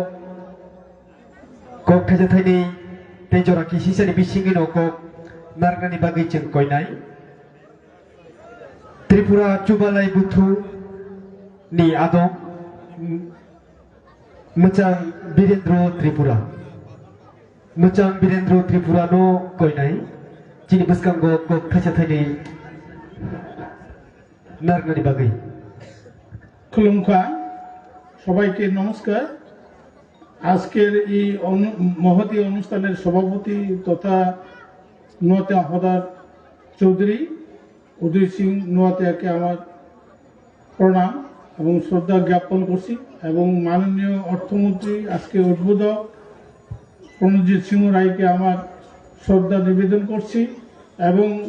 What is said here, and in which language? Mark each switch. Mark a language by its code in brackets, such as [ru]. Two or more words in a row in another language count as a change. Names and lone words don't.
[trp] कक खाजाथाइनि तेजरा किसिसानि बिसिंनि न'क नारगानि बागै जों कयनाय त्रिपुरा चुबालाय बुथु नि आदम मोजां बीरेन्द्र त्रिपुरा मोजां बीरेन्द्र त्रिपुरा नो कयनाय जिनि बसकांगो कक खाजाथाइनि नारगानि बागै [bn] खुलुमखा সবাইকে নমস্কার আজকের এই মহতী অনুষ্ঠানের সভাপতি তথা নোয়াতিয়া হদার চৌধুরী উদয় সিং নোয়াতিয়াকে আমার প্রণাম এবং শ্রদ্ধা জ্ঞাপন করছি এবং মাননীয় অর্থমন্ত্রী আজকে উদ্বোধক প্রণজিৎ সিংহ রায়কে আমার শ্রদ্ধা নিবেদন করছি এবং